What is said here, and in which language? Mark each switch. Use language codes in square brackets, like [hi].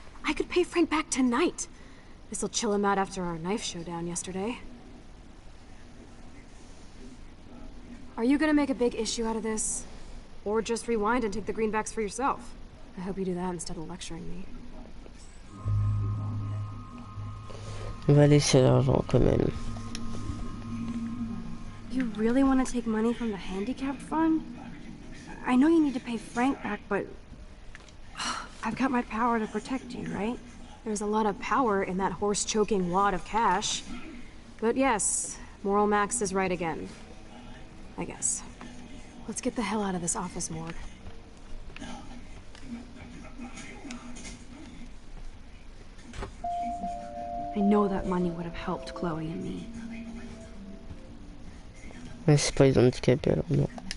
[en] I could pay Frank back tonight. This'll chill him out after our knife showdown yesterday. Are you gonna make a big issue out of this? Or just rewind and take the greenbacks for yourself? I hope you do that instead of lecturing me. [fr] On va laisser l'argent quand même. [en] You really want to take money from the handicapped fund? I know you need to pay Frank back, but I've got my power to protect you, right? There's a lot of power in that horse-choking wad of cash. But yes, Moral Max is right again. I guess. Let's get the hell out of this office morgue. I know that money would have helped Chloe and me. [fr] Ouais, c'est pas les handicapés alors, non.